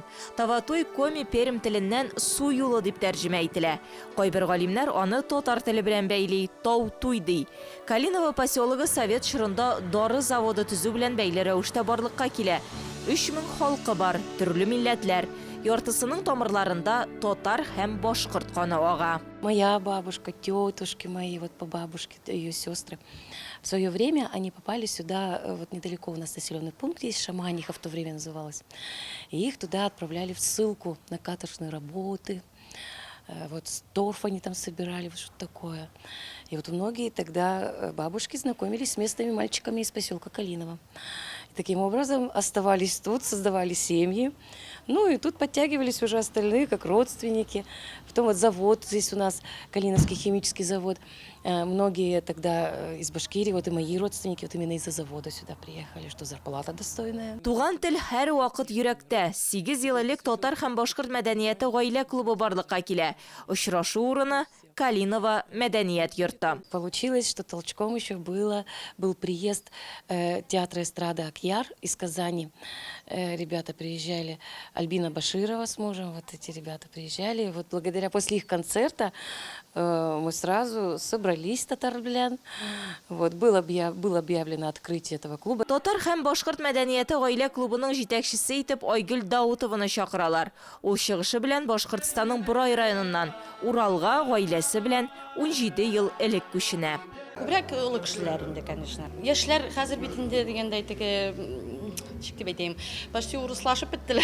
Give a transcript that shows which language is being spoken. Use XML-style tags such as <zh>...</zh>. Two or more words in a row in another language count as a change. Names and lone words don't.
<tt>Таватуй Коми Пермь теленнән су юлы дип тәрҗемә ителә. Кайбер галимнәр аны татар теле белән бәйли, Тау-туй ди. Калиново поселогы Совет чорында дары заводы төзү белән бәйле рәвештә барлыкка килә. 3000 халкы бар, төрле милләтләр. Яртысының тамырларында татар һәм башкорт каны ага.</tt> <ru>Моя бабушка, тетушки мои, вот по бабушке, ее сестры. В свое время они попали сюда, вот недалеко у нас населенный пункт есть, Шаманиха в то время называлось. И их туда отправляли в ссылку на каторжные работы. Вот торф они там собирали, вот что-то такое. И вот многие тогда бабушки знакомились с местными мальчиками из поселка Калиново. И таким образом оставались тут, создавали семьи. Ну и тут подтягивались уже остальные, как родственники. Потом вот завод, здесь у нас Калиновский химический завод. Многие тогда из Башкирии, вот и мои родственники, вот именно из-за завода сюда приехали, что зарплата достойная.</ru> <tt>Туган тел һәр вакыт йөрәктә. 8 ел элек татар һәм башкорт мәдәнияте гаилә клубы барлыкка килә. Очрашу урыны Калиново мәдәният йорты.</tt> <ru>Получилось, что толчком еще был приезд театра эстрады «Акьяр» из Казани. Ребята приезжали, Альбина Баширова с мужем, вот эти ребята приезжали. Вот благодаря после их концерта мы сразу собрались, татар-белян. Вот было объявлено открытие этого клуба.</ru> <tt>Татар һәм башкорт мәдәнияте гаилә клубының җитәкчесе итеп Айгөл Даутованы чакыралар. Ул чыгышы белән Башкортстанның Борай районыннан Уралга гаиләсе белән 17 ел элек күченә. Күбрәк олы кешеләр инде, конечно. Яшьләр хәзер бит инде дигәндәй теге чик дип әйтәм, почти урыслашып беттеләр.</tt>